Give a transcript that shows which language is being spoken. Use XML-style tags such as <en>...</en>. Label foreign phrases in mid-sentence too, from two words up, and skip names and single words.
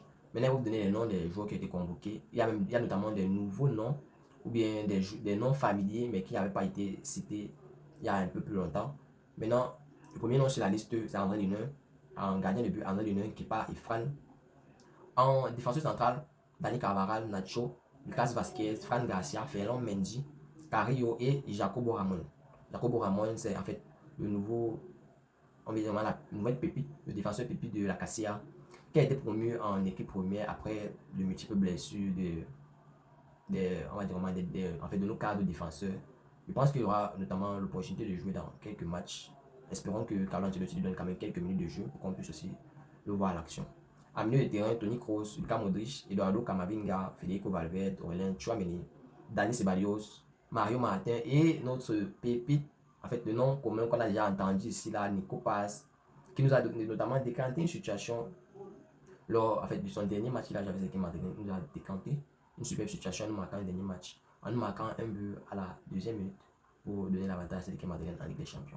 <fr>Maintenant, je vais vous donner les noms des joueurs qui ont été convoqués. Il y a notamment des nouveaux noms ou bien des noms familiers mais qui n'avaient pas été cités il y a un peu plus longtemps. Maintenant, le premier nom sur la liste, c'est André Lunin. En gardien de but, André Lunin, Kepa et Fran. En défenseur central, Dani Carvajal, Nacho, Lucas Vazquez, Fran Garcia, Ferland Mendy, Carrillo et Jacobo Ramon. Jacobo Ramon, c'est en fait le nouveau, on va dire la nouvelle pépite, le défenseur pépite de la Cassia, qui a été promu en équipe première après de multiples blessures on va dire en fait, de nos cadres défenseurs. Je pense qu'il y aura notamment l'opportunité de jouer dans quelques matchs. Espérons que Carlo Ancelotti lui donne quand même quelques minutes de jeu pour qu'on puisse aussi le voir à l'action. À milieu de terrain, Toni Kroos, Luka Modric, Eduardo Camavinga, Federico Valverde, Aurélien Tchouameni, Dani Ceballos, Mario Martin et notre pépite, en fait le nom commun qu'on a déjà entendu ici là, Nico Paz, qui nous a notamment décanté une situation lors en fait, de son dernier match qu'il a joué avec l'équipe madrilène. Il nous a décanté une superbe situation en nous marquant le dernier match, en nous marquant un but à la deuxième minute pour donner l'avantage à cette équipe madrilène en Ligue des Champions.</fr>